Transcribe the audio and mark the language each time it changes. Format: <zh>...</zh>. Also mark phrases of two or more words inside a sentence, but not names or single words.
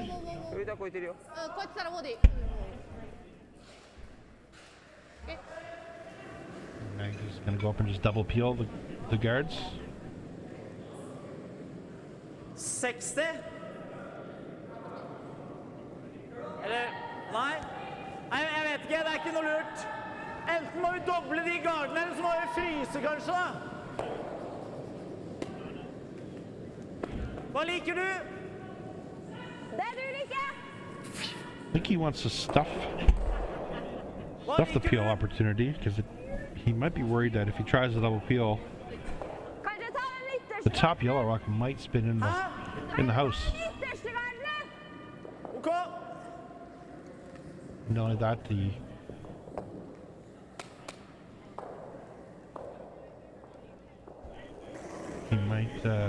<en>Magnus is going to go up and just double peel the guards. 60?</en> <no>Eller, nei, jeg vet ikke, det er ikke noe lurt. Enten må vi doble de gardene, eller så må vi fryse kanskje da. Hva liker du? Det du liker!</no> <en>I think he wants to stuff the peel opportunity, because he might be worried that if he tries a double peel,</en> <no>Kanskje ta en liter</no> <en>The top yellow rock might spin in the house. OK. Not only that, he might.</en>